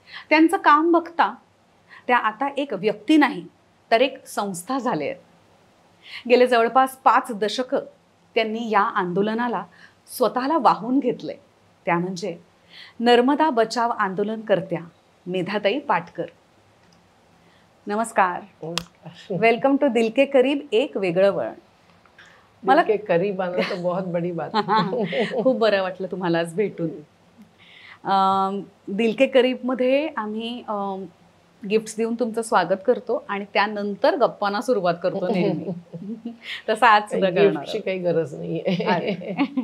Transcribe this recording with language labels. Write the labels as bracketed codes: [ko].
[mr] त्यांचं काम बघता त्या आता एक व्यक्ती नाही तर एक संस्था झाले आहेत. गेले जवळपास 5 दशकं त्यांनी या आंदोलनाला स्वतःला वाहून घेतले. त्या म्हणजे नर्मदा बचाव आंदोलनकर्त्या मेधाताई पाटकर. नमस्कार. [en] welcome to [mr] दिल के करीब एक वेगळं वळण. [hi] मला के करीब आना तो बहुत बड़ी बात. [mr] खूप बरं वाटलं तुम्हाला आज भेटून. दिल के करीबमध्ये आम्ही गिफ्ट्स देऊन तुमचं स्वागत करतो आणि त्यानंतर गप्पांना सुरुवात करतो नेहमी. तसं आज सुद्धा गिफ्टची काही गरज नाहीये.